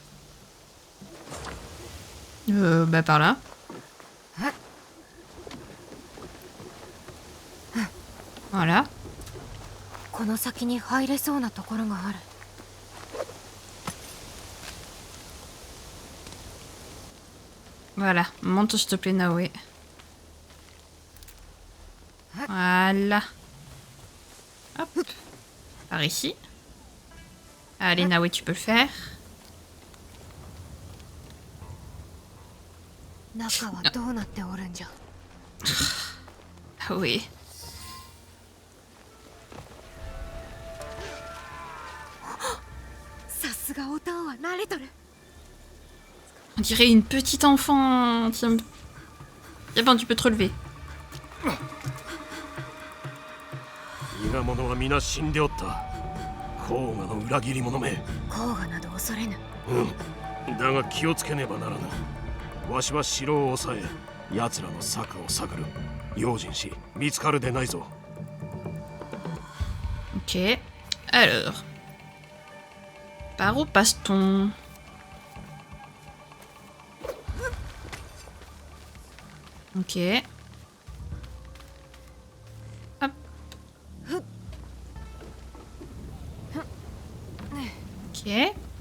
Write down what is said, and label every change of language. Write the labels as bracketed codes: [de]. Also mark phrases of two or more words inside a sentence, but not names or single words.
[fr] Bah par là. Voilà. [ja] この先に入れそうなところがある。 [fr] Voilà. Monte s'il te plaît, Naoé. Voilà. Hop. Par ici. Allez, Naoé, tu peux le faire. [ja] 中はどうなっておるんじゃ。 [fr] Ah oui. [ja] さすがおたんは慣れとる。 [fr] On dirait une petite enfant. Tiens. C'est bon, tu peux te relever. [ja] 伊賀者は皆死んでおった。甲賀の裏切り者め。甲賀など恐れぬ。だが気をつけねばならぬ。わしは城を抑え、奴らの策を探る。用心し、見つかるでないぞ。 [fr] Ok. Alors. Par où passe-t-on? Ok. Hop. Ok.